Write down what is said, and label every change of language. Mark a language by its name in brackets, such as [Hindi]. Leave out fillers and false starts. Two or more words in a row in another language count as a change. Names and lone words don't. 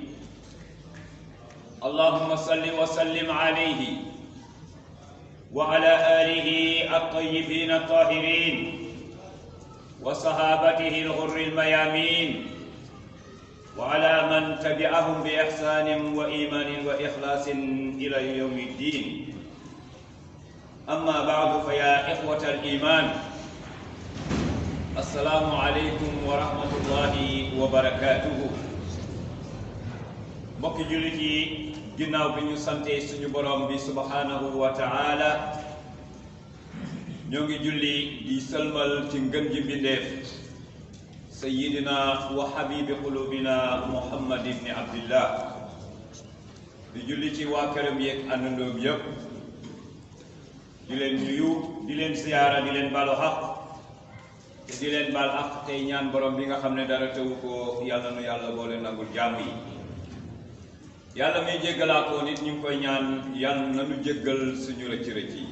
[Arabic] اللهم صل وسلم عليه وعلى آله الطيبين الطاهرين وصحابته الغر الميامين، وعلى من تبعهم بإحسان وإيمان وإخلاص إلى يوم الدين. أما بعد، فيا إخوة الإيمان، السلام عليكم ورحمة الله وبركاته. [Wolof] mbokki jullit yi, ginnaaw bi ñu sante suñu borom bi [Arabic] سبحانه وتعالى, [Wolof] ñoo ngi julli di sëlmal ci ngën ji mbindeef [Arabic] سيدنا وحبيب قلوبنا محمد بن عبد الله, [Wolof] di julli ci waa këram yeeg àndandoom yépp, di leen nuyu, di leen ziyaara, di leen balu xaq te di leen bal xaq tey ñaan borom bi nga xam ne dara tewu ko yàlla nu yàlla boole nangul jàmm yi. yàlla muy jéggalaa ko nit ñu ngi koy ñaan yàlla na nu jéggal suñu rëcc-rëcc yi.